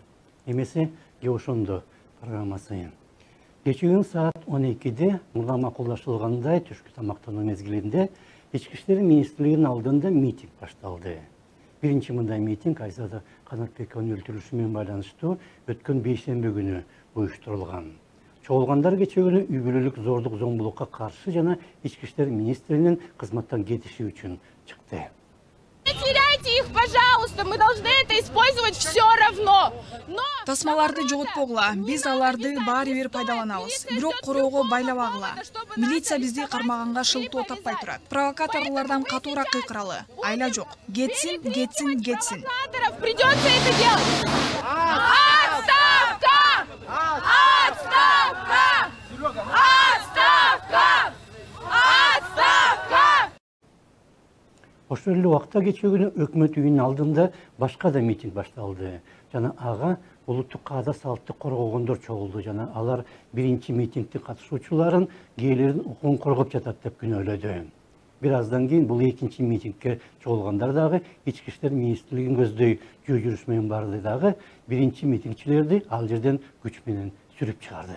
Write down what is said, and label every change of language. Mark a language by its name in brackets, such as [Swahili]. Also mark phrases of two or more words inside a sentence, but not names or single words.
[Kyrgyz] Эмесе Геошондо программасы. Кечүүн саат 12-де мурда макулдашылгандай түшкү тамактануу мезгилинде Ички иштер министрлигинин алдында митинг башталды. Биринчи мындай митинг Айзада Канатбековдун өлтүрүлүшү менен байланыштуу өткөн бейшемби күнү уюштурулган. Чогулгандар кечээ күнү үй бүлөлүк зордук зомбулукка каршы жана Ички иштер министринин кызматтан кетиши үчүн чыкты. [Russian] Не теряйте их, пожалуйста, мы должны это использовать все равно. [Kyrgyz] Тасмаларды жоготпогула, биз аларды баары бир пайдаланабыз. Бирок короого байлабагыла. Милиция бизди кармаганга шылтоо таппай турат. Провокаторлордон катуураак кыйкыралы. Айла жок. Кетсин, кетсин, кетсин. [Russian] Придется это делать. Отставка! Отставка! Отставка! Отставка! [Kyrgyz] Ошол эле убакта кечээ күнү өкмөт үйүнүн алдында башка да митинг башталды. Жана ага улуттук каада салтты коргогондор чогулду. Жана алар биринчи митингдин катышуучуларын кээлердин укугун коргоп жатат деп күнөөлөдү. Бир аздан кийин бул экинчи митингке чогулгандар дагы Ички иштер министрлигин көздөй жөө жүрүш менен барды дагы биринчи митингчилерди ал жерден күч менен сүрүп чыгарды.